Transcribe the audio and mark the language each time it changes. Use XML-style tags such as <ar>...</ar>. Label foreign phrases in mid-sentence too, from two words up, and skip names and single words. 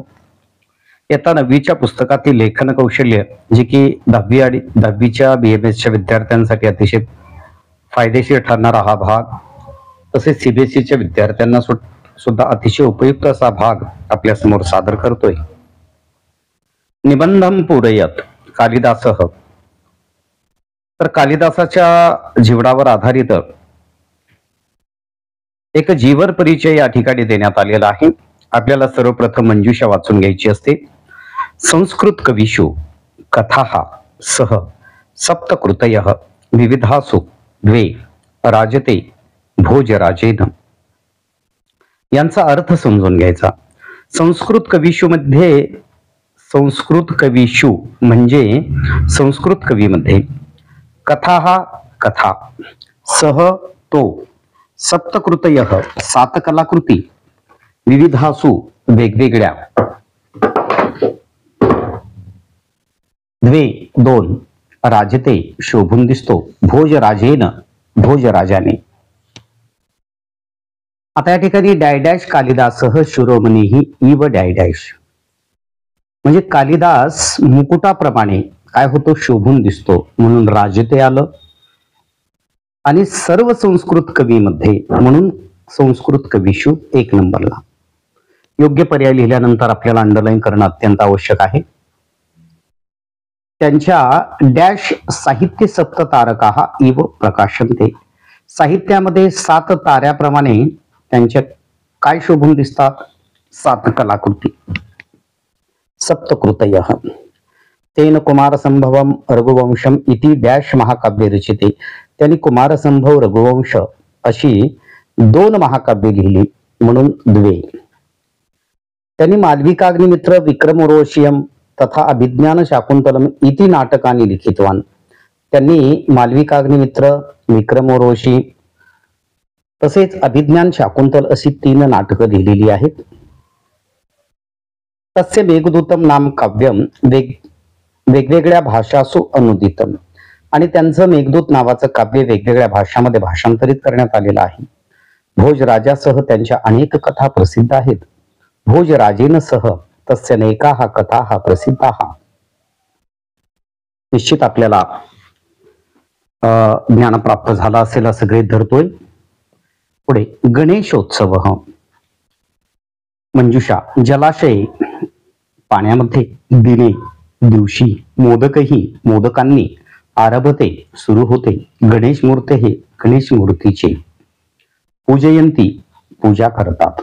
<mr>इयत्ता 9वीच्या पुस्तकातील लेखन कौशल्य जे की 10वीच्या BMSच्या विद्यार्थ्यांसाठी अतिशय फायदेशीर ठरणारा हा भाग, तसेच CBSEच्या विद्यार्थ्यांना सुद्धा अतिशय उपयुक्त असा भाग आपल्या समोर सादर करतोय.</mr> <sa>निबंधम पूरयत कालिदासः.</sa> <mr>तर कालिदासाच्या जीवनावर आधारित एक जीवन परिचय या ठिकाणी देण्यात आलेला आहे. आपल्याला सर्वप्रथम मंजुषा वाचून घ्यायची असते.</mr> <sa>संस्कृत कविषु कथाः सह सप्तकृतयः विविधासु द्वे राजते भोजराजेन.</sa> <mr>यांचा अर्थ समजून घ्यायचा.</mr> <sa>संस्कृत कविषु</sa> <mr>म्हणजे संस्कृत कवीमध्ये, कथा हा कथा, सह तो, सप्तकृतयः 7 कलाकृती, विविधासु वेगवेगळ्या, द्वे 2, राजते शोभून दिसतो, भोजराजेन भोजराजाने. आता या ठिकाणी डॅश</mr> <sa>कालिदासः शिरोमणीही इव</sa> <mr>डॅश म्हणजे कालिदास मुकुटाप्रमाणे काय होतो, शोभून दिसतो, म्हणून राजते आलं. आणि सर्व संस्कृत कवीमध्ये म्हणून</mr> <sa>संस्कृत कविषु</sa> <mr>1 नंबरला. योग्य पर्याय लिहिल्यानंतर आपल्याला अंडरलाईन करणं अत्यंत आवश्यक आहे.</mr> <sa>त्यांच्या डॅश साहित्य सप्ततारकाः इव प्रकाशन्ते.</sa> <mr>साहित्यामध्ये 7 ताऱ्याप्रमाणे त्यांच्या काय शोभून दिसतात, 7 कलाकृती.</mr> <sa>सप्तकृतयः तेन कुमारसंभवम रघुवंशम इति डॅश महाकाव्य रचिते.</sa> <mr>त्यांनी कुमारसंभव रघुवंश अशी 2 महाकाव्ये लिहिली, म्हणून द्वे.</mr> <sa>त्यांनी मालविकाग्निमित्र विक्रमोर्वशीयम तथा अभिज्ञान शाकुंतलम इति नाटकानि लिखितवान.</sa> <mr>त्यांनी मालविकाग्निमित्र, विक्रमोर्वशी तसेच अभिज्ञान शाकुंतल अशी 3 नाटकं लिहिलेली आहेत.</mr> <sa>तस्य मेघदूतम नाम काव्यम वेगवेगळ्या भाषासु अनुदितम.</sa> <mr>आणि त्यांचं मेघदूत नावाचं काव्य वेगवेगळ्या भाषांमध्ये भाषांतरित करण्यात आलेलं आहे. भोजराजासह त्यांच्या अनेक कथा प्रसिद्ध आहेत.</mr> <sa>भोजराजेन सह तस्य नैकाः कथाः प्रसिद्धाः.</sa> <mr>निश्चित आपल्याला ज्ञान प्राप्त झालं असेल असं गृहीत धरतोय. पुढे गणेशोत्सव. मंजुषा. जलाशय पाण्यामध्ये, दिने दिवशी, मोदकही मोदकांनी, आरभते सुरू होते, गणेश मूर्ती हे गणेश मूर्तीचे, पूजयंती पूजा करतात.</mr>